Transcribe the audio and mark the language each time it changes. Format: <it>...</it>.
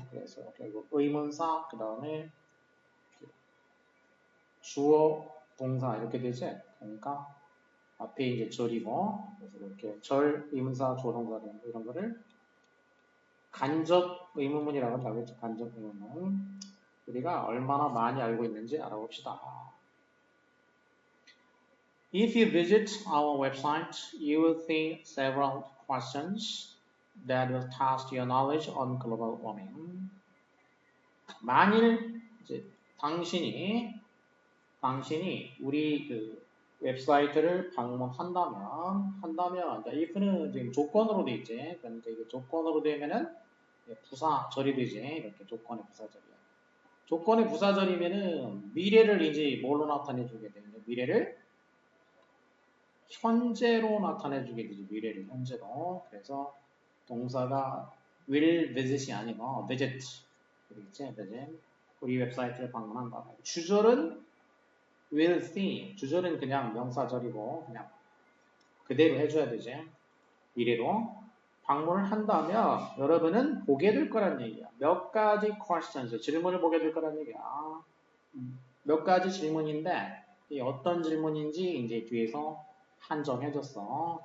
<ko>그래서 결국 의문사 그 다음에 주어 동사 이렇게 되지. 그러니까 앞에 이제 절이고 그래서 이렇게 절 의문사 주어 동사 이런 거를 간접 의문문이라고 하겠죠. 간접 의문문. 우리가 얼마나 많이 알고 있는지 알아봅시다.</ko> <en>If you visit our website, you will see several questions that will test your knowledge on global warming.</en> <ko>만일 이제 당신이 우리 그 웹사이트를 방문한다면, if는 지금 조건으로 돼 있지. 그러니까 이게 조건으로 되면은 부사 절이 되지. 이렇게 조건의 부사절이야. 조건의 부사절이면은 미래를 이제 뭘로 나타내 주게 되냐? 미래를 현재로 나타내 주게 되지. 미래를 현재로. 그래서 동사가 will visit이 아니고 visit. 그렇지? visit. 우리 웹사이트를 방문한다. 주절은 will see. 주절은 그냥 명사절이고 그냥 그대로 해줘야 되지. 미래로. 방문을 한다면 여러분은 보게 될 거란 얘기야. 몇 가지 questions, 질문을 보게 될 거란 얘기야. 몇 가지 질문인데 이 어떤 질문인지 이제 뒤에서 한정해줬어.</ko>